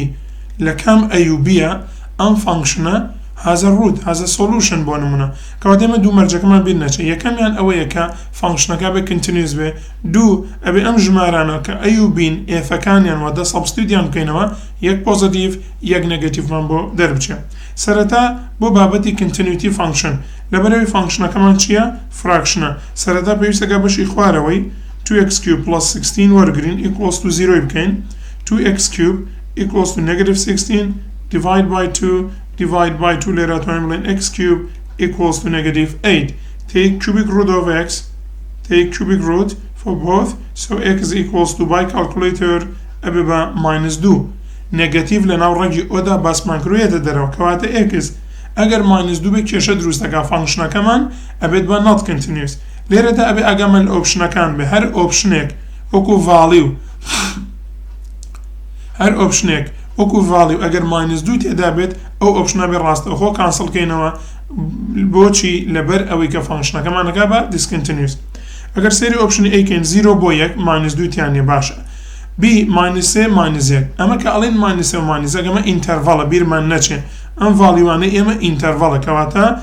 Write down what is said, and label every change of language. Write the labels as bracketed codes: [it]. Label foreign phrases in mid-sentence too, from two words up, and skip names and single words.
[ckb] لە کام a و b-ە ئەم فانکشنە [en] has a root has a solution [ckb] بۆ نمونە کەواتە ئێمە دوو مەرجەکەمان بیر نەچێت یەکەمیان ئەوەیە کە فانکشنەکە بێ continuous بێ دوو ئەبێ ئەم ژمارانە کە a و b ئێفەکانیان واتە سەبستیوتیان بکەینەوە یەک پۆزیتیڤ یەک نێگەتیڤمان بۆ دەربچێت سەرەتا بۆ بابەتی [en] continuity function [ckb] لەبەرەوەی فانکشنەکەمان چییە فراکشنە سەرەتا پێویستەکە بەشی خوارەوەی 2x [en] cubed plus 16 وەرگرین equals to 0 بکەین 2x cubed equals to negative 16 divide by 2 divide by [ckb] 2 لێرە توانین بڵێن [en] x cubed equals to negative 8 take cubic root of x take cubic root for both so x is equals to by calculator [ckb] ئەبێ بە -2 نێگەتیڤ لە ناو ڕەنگی ئۆدا باسمان کرویەتە دەرەوە کەواتە x ئەگەر -2 بێ کێشە دروستەکە فانکشنەکەمان ئەبێت بە [en] not continuous [ckb] لێرەدا ئەبێ ئەگەمە لە ئۆپشنەکان بێ هەر ئۆپشنێک وەکو value هەر ئۆپشنێک وەکو value ئەگەر -2 تێدا بێت ئەو ئۆپشنە بێ ڕاستەوخۆ کانسڵکەینەوە بۆچی لەبەر ئەوەی کە فانکشنەکەمانەکە بە discontinuous ئەگەر سێری ئۆپشنی ئەیکەین 0 بۆ 1 -2 تیانێ باشە b -3 -1 ئەمە کە ئەڵێن -3 و -1 ئەمە ئینتەرڤەڵە بیرمان نەچێ ئەم ڤالیوانە ئێمە ئینتەرڤەڵە کەواتە